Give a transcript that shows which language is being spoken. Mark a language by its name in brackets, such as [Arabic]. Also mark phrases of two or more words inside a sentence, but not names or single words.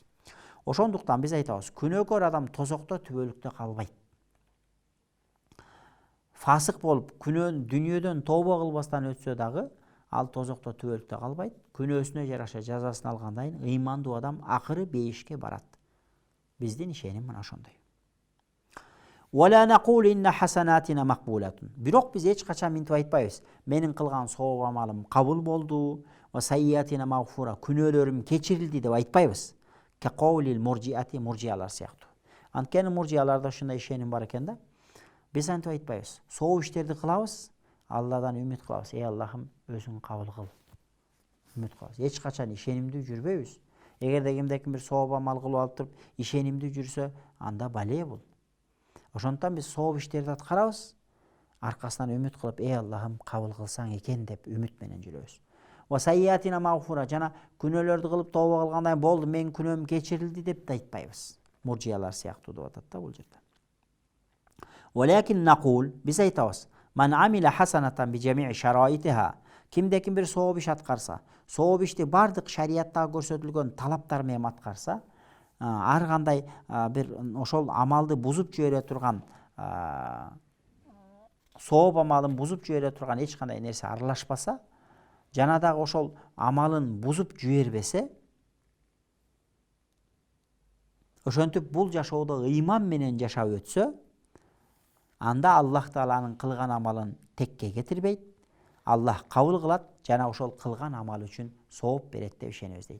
[Kyrgyz] Ошондуктан биз айтабыз, күнөөкөр адам тозокто түбөлүктө калбайт. Фасык болуп, дүнүйөдөн тооба кылбастан өтсө дагы, ал тозокто түбөлүктө калбайт. Күнөөсүнө жараша жазасын алгандан кийин ыймандуу адам акыры бейишке барат. Биздин ишеним мына ошондой. [Arabic] ولا نقول إن حسناتنا مقبولة. [Kyrgyz] Бирок биз эч качан мынтип айтпайбыз. Менин кылган сооп амалым кабыл болду, [Arabic] وسيئاتنا مغفورة, [Kyrgyz] күнөөлөрүм кечирилди деп айтпайбыз. [Arabic] كقول المرجئة, [Kyrgyz] murjiалар сыяктуу. Анткени муржиаларда ушундай ишеним бар экен да. Биз антип айтпайбыз. Сооп иштерди кылабыз, Алладан үмүт кылабыз. Аллахым, өзүң кабыл кыл. Үмүт кылабыз. Эч качан ишенимдүү жүрбөйбүз. Эгерде кимде-ким бир сооп амал кылып алып туруп ишенимдүү жүрсө, анда бале бул. Ошондуктан биз сооп иштерди аткарабыз, аркасынан үмүт кылып, Аллахым, кабыл кылсаң экен деп үмүт менен жүрөбүз. [Arabic] وسيئاتنا مغفورة, [Kyrgyz] жана күнөөлөрдү кылып тооба кылгандан кийин болду, менин күнөөм кечирилди деп да айтпайбыз. Муржиялар сыяктуу деп атат да бул жерде. [Arabic] ولكن نقول, [Kyrgyz] биз айтабыз, [Arabic] من عمل حسنة بجميع شرائطها, [Kyrgyz] кимде-ким бир сооп иш аткарса, сооп ишти бардык шариаттагы көрсөтүлгөн талаптар менен аткарса, ар кандай бир ошол амалды бузуп жибере турган, сооп амалын бузуп жибере турган эч кандай нерсе аралашпаса, жана дагы ошол амалын бузуп жибербесе, ошентип бул жашоодо ыйман менен жашап өтсө, анда Аллах Тааланын кылган амалын текке кетирбейт, Аллах кабыл кылат, жана ошол кылган амал үчүн сооп берет деп ишенебиз дейт.